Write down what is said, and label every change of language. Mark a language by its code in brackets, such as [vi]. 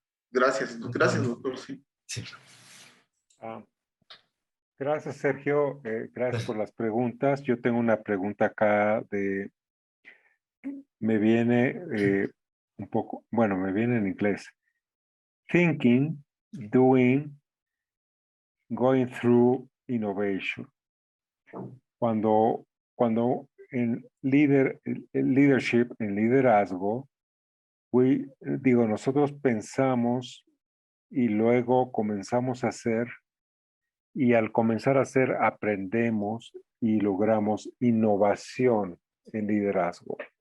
[es] Gracias, doctor. Sí. Sí. Gracias, Sergio. Gracias por las preguntas. Yo tengo una pregunta acá me viene un poco, bueno, me viene en inglés. [en] Thinking, doing, going through innovation. [es] Cuando en leadership, en liderazgo, nosotros pensamos y luego comenzamos a hacer, y al comenzar a hacer aprendemos y logramos innovación en liderazgo.